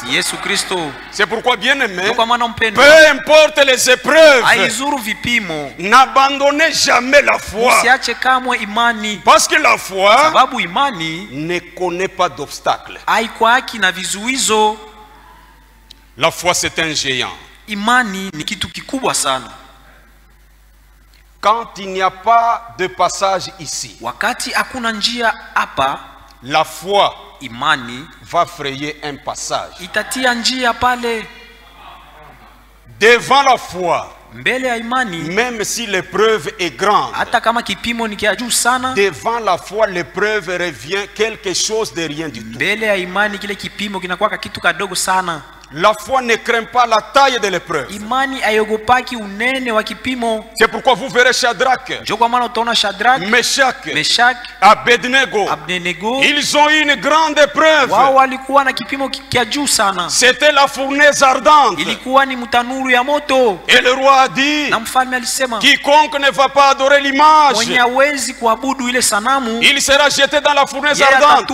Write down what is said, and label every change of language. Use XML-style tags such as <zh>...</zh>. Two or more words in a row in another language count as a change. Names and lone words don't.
<fr>C'est pourquoi, bien aimé, peu importe les épreuves, n'abandonnez jamais la foi. Parce que la foi ne connaît pas d'obstacle. La foi, c'est un géant.</fr> <sw>Imani ni kitu kikubwa sana.</sw> <fr>Quand il n'y a pas de passage ici,</fr> <sw>wakati hakuna njia hapa,</sw> <fr>la foi</fr> <sw>imani</sw> <fr>va frayer un passage.</fr> <sw>Itatia njia pale.</sw> <fr>Devant la foi,</fr> <sw>mbele ya imani,</sw> <fr>même si l'épreuve est grande,</fr> <sw>hata kama kipimo ni kia juu sana,</sw> <fr>devant la foi l'épreuve revient quelque chose de rien du tout.</fr> <sw>Mbele ya imani kile kipimo kinakuwa kitu kadogo sana.</sw> <fr>La foi ne craint pas la taille de l'épreuve.</fr> <sw>Imani ayogopaki unene wa kipimo.</sw> <fr>C'est pourquoi vous verrez Shadrach, Meshach, Abednego. Ils ont eu une grande épreuve. C'était la fournaise ardente. Et le roi a dit, quiconque ne va pas adorer l'image, il sera jeté dans la fournaise ardente.</fr>